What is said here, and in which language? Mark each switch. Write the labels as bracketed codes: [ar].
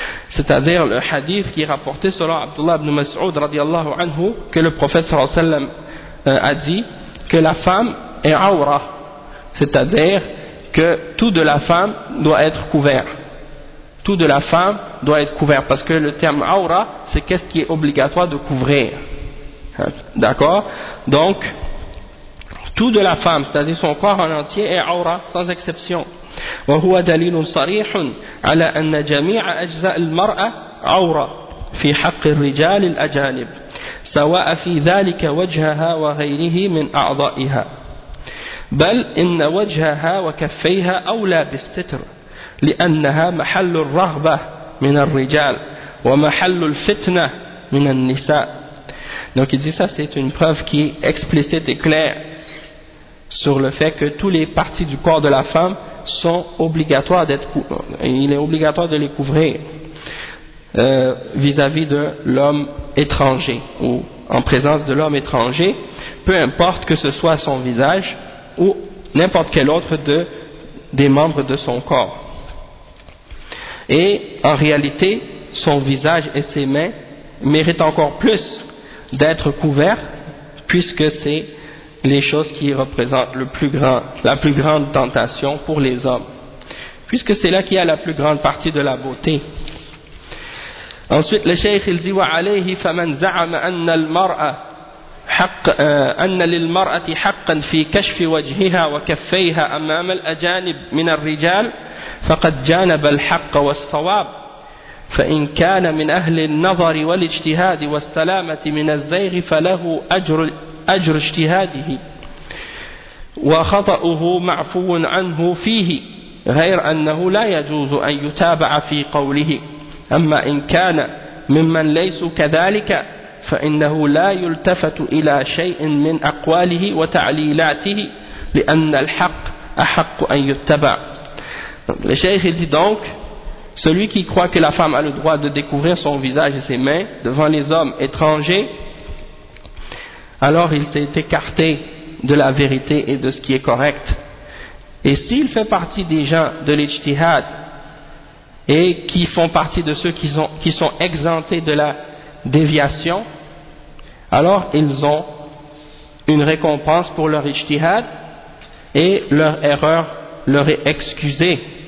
[fr] C'est-à-dire le hadith qui est rapporté selon Abdullah ibn Mas'ud radiallahu anhu, que le prophète sallallahu alayhi wa sallam a dit que la femme est awra, c'est-à-dire que tout de la femme doit être couvert. Tout de la femme doit être couvert, parce que le terme awra, c'est qu'est-ce qui est obligatoire de couvrir. D'accord? Donc tout de la femme, c'est-à-dire son corps en entier, est awra sans exception. [ar] وهو دليل صريح على أن جميع أجزاء المرأة عورة في حق الرجال الأجانب سواء في ذلك وجهها وغيره من أعضائها بل إن وجهها وكفيها أولى بالستر لأنها محل الرغبة من الرجال ومحل الفتنة من النساء. [fr] Donc il dit ça, c'est une preuve qui est explicite et claire sur le fait que toutes les parties du corps de la femme sont obligatoires il est obligatoire de les couvrir vis-à-vis de l'homme étranger ou en présence de l'homme étranger, peu importe que ce soit son visage ou n'importe quel autre des membres de son corps. Et en réalité, son visage et ses mains méritent encore plus d'être couverts, puisque c'est les choses qui représentent la plus grande tentation pour les hommes, puisque c'est là qu'il y a la plus grande partie de la beauté. Ensuite, le cheikh il dit [ar] وعليه فمن زعم أن المرأة حق أن للمرأة حقا في كشف وجهها وكفيها أمام الأجانب من الرجال فقد جانب الحق والصواب فإن كان من أهل النظر والاجتهاد والسلامة من الزيغ فله أجر أجر اجتهاده وخطأه معفو عنه فيه غير أنه لا يجوز أن يتابع في قوله أما إن كان ممن ليس كذلك فإنه لا يلتفت إلى شيء من أقواله وتعليلاته لأن الحق أحق أن يتبع. [fr] Le cheikh dit donc, celui qui croit que la femme a le droit de découvrir son visage et ses mains devant les hommes étrangers, alors il s'est écarté de la vérité et de ce qui est correct. Et s'il fait partie des gens de l'ijtihad et qui font partie de ceux qui sont exemptés de la déviation, alors ils ont une récompense pour leur ijtihad et leur erreur leur est excusée.